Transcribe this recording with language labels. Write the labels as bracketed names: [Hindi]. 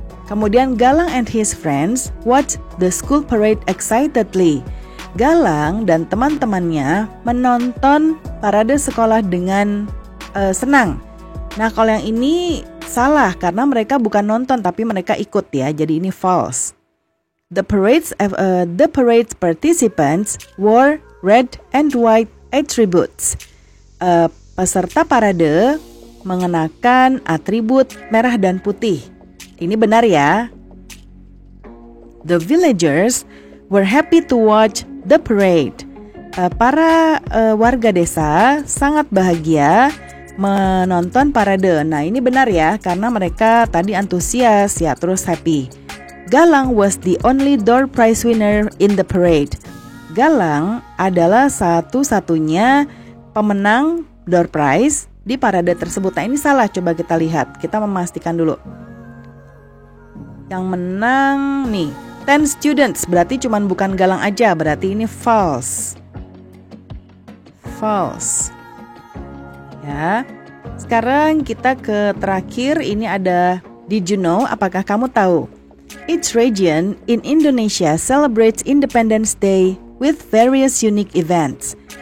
[English] Kemudian Galang and his friends watched the school parade excitedly. [Indonesian] Galang dan teman-temannya menonton parade sekolah dengan senang. Nah, kalau yang ini salah karena mereka bukan nonton tapi mereka ikut ya. Jadi ini false. [English] The parade's participants wore red and white attributes. [Indonesian] Peserta parade mengenakan atribut merah dan putih. Ini benar ya. [English] The villagers were happy to watch the parade. [Indonesian] Para warga desa sangat bahagia menonton parade. Nah, ini benar ya, karena mereka tadi antusias ya, terus happy. [English] Galang was the only door prize winner in the parade. [Indonesian] Galang adalah satu-satunya pemenang door prize di parade tersebut. Nah, ini salah, coba kita lihat. Kita memastikan dulu. Yang menang nih 10 students, berarti cuman bukan Galang aja, berarti ini false. False. Ya. Sekarang kita ke terakhir, ini ada [English] did you know, [Indonesian] apakah kamu tahu? [English] Each region in Indonesia celebrates Independence Day with various unique events.